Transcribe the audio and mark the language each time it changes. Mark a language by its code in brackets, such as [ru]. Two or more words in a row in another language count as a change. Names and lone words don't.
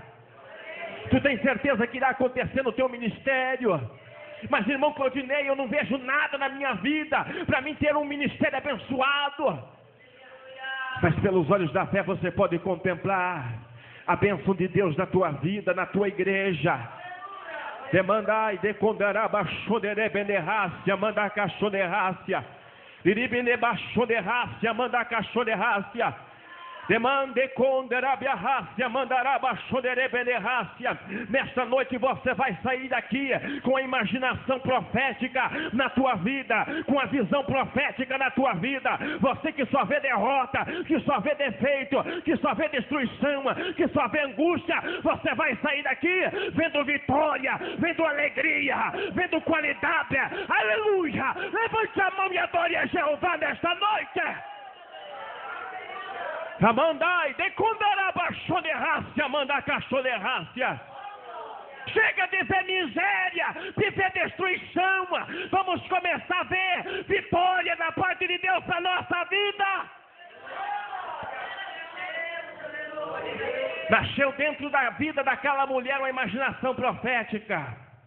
[pt] Tu tem certeza que irá acontecer no teu ministério. Mas, irmão Claudinei, eu não vejo nada na minha vida para mim ter um ministério abençoado. Mas pelos olhos da fé você pode contemplar a bênção de Deus na tua vida, na tua igreja. Demandai, decondaraba, xodere, benerrácia, manda cachonerrácia. Iribine, bachonerrácia, manda cachonerrácia. Demande conderabia rácia, mandaraba xodere, benerrácia. Nesta noite você vai sair daqui com a imaginação profética na tua vida, com a visão profética na tua vida. Você que só vê derrota, que só vê defeito, que só vê destruição, que só vê angústia, você vai sair daqui vendo vitória, vendo alegria, vendo qualidade. Aleluia! Levante a mão e adore a Jeová nesta noite. Amandai, decondaraba xonerrácia, manda cachonerrácia. Chega de ver miséria, de ver destruição. Vamos começar a ver vitória da parte de Deus para a nossa vida. Nasceu dentro da vida daquela mulher uma imaginação profética.